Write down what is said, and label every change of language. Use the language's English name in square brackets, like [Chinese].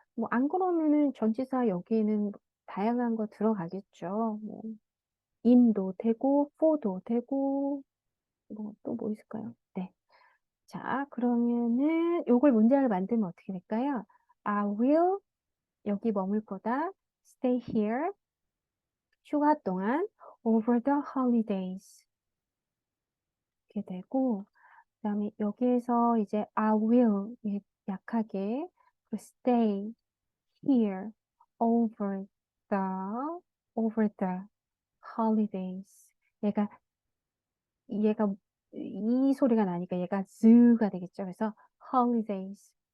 [Korean] 뭐 안 그러면은 전치사 여기에는 다양한 거 들어가겠죠. 뭐 in도 되고 for도 되고 뭐 또 뭐 있을까요? 네. 자, 그러면은 요걸 문장을 만들면 어떻게 될까요? [English] I will [Korean] 여기 머물 거다. [English] Stay here. [Korean] 휴가 동안 [English] over the holidays. [Korean] 이렇게 되고 그다음에 여기에서 이제 [English] I will [Korean] 약하게 [English] stay here over the holidays. [Korean] 얘가 이 소리가 나니까 얘가 즈가 되겠죠. 그래서 holidays.